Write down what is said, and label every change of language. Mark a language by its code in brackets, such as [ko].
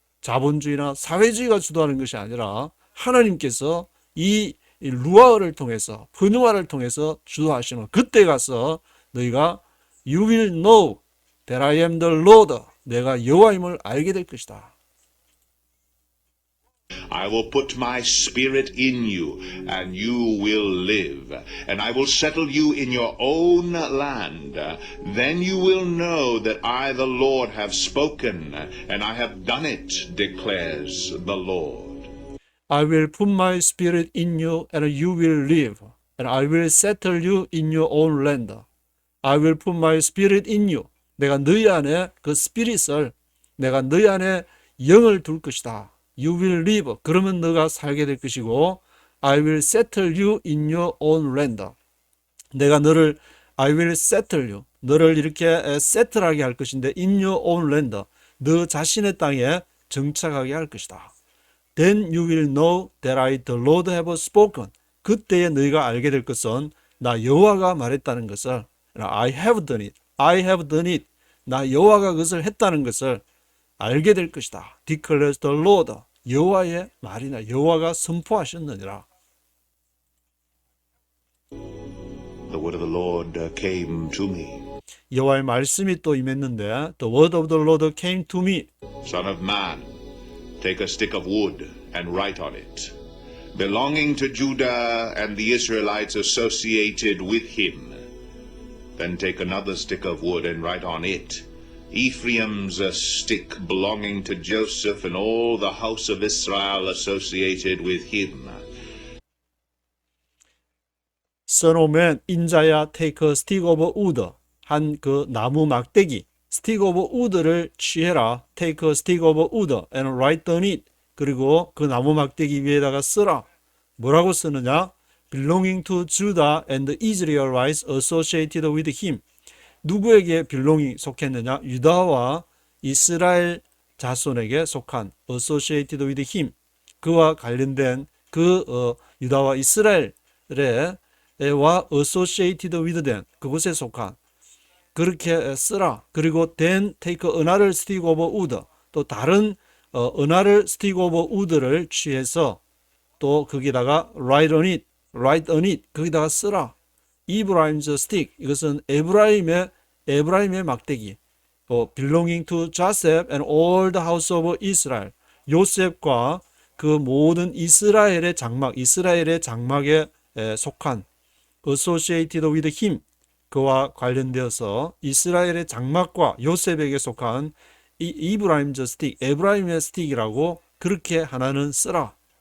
[ko] 자본주의나 사회주의가 주도하는 것이 아니라 하나님께서 이 루아를 통해서 분유화를 통해서 주도하시는 그때 가서 너희가 [en] You will know that I am the Lord. [ko] 내가 여호와임을 알게 될 것이다. [en] I will put my spirit in you, and you will live, and I will settle you in your own land. Then you will know that I, the Lord, have spoken, and I have done it, declares the Lord. I will put my spirit in you and you will live, and I will settle you in your own land. I will put my spirit in you. [ko] 내가 너희 안에 그 스피릿을, 내가 너희 안에 영을 둘 것이다. [en] You will live. [ko] 그러면 너가 살게 될 것이고, [en] I will settle you in your own land. [ko] 내가 너를, [en] I will settle you. [ko] 너를 이렇게 세틀하게 할 것인데, [en] in your own land. [ko] 너 자신의 땅에 정착하게 할 것이다. [en] Then you will know that I, the Lord, have spoken. [ko] 그때에 너희가 알게 될 것은 나 여호와가 말했다는 것을, [en] I have done it. I have done it. [ko] 나 여호와가 그것을 했다는 것을 알게 될 것이다. [en] Declares the Lord. [ko] 여호와의 말이나 여호와가 선포하셨느니라. [en] The word of the Lord came to me. [ko] 여호와의 말씀이 또 임했는데 [en] The word of the Lord came to me. Son of man, take a stick of wood and write on it, belonging to Judah and the Israelites associated with him. Then take another stick of wood and write on it, Ephraim's stick belonging to Joseph and all the house of Israel associated with him. Son of man, [ko] 인자야, [en] take a stick of wood. [ko] 한 그 나무 막대기, [en] stick of wood [ko] 를 취해라. [en] Take a stick of wood and write on it. [ko] 그리고 그 나무 막대기 위에다가 쓰라. 뭐라고 쓰느냐? [en] Belonging to Judah and the Israelites associated with him. [ko] 누구에게 belonging 속했느냐? 유다와 이스라엘 자손에게 속한 [en] associated with him. [ko] 그와 관련된 유다와 이스라엘의 와 [en] associated with them. [ko] 그곳에 속한. 그렇게 쓰라. 그리고 [en] then take another stick of wood. [ko] 또 다른 [en] another stick of wood를 [ko] 취해서 또 거기다가 [en] write on it. [ko] 거기다가 쓰라. [en] Ephraim's stick. [ko] 이것은 에브라임의 막대기. [en] belonging to Joseph and all the house of Israel. [ko] 요셉과 그 모든 이스라엘의 장막에 속한 [en] associated with him. [ko] 그와 관련되어서 이스라엘의 장막과 요셉에게 속한 이브라임즈 스틱, 에브라임의 스틱이라고 그렇게 하나는 쓰라.